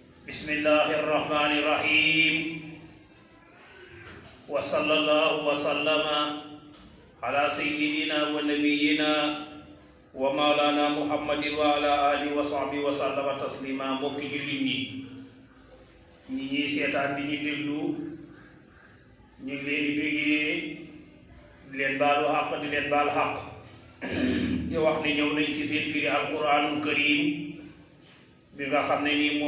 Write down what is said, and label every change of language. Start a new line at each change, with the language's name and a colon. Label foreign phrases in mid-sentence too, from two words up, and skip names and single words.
Arabic: بسم الله الرحمن الرحيم. وصلى الله وسلم على سيدنا ونبينا ومولانا محمد وعلى آله وصحبه وسلم تسليما.
Wolof: Mbokki jullit ñi ñuy seetaan di ñu déglu ñu ngi leen di bëggee di leen baalu xaq di leen baal xaq di wax ne ñëw nañ ci seen firi
Arabic: القرآن الكريم
Wolof: bi nga xam ne nii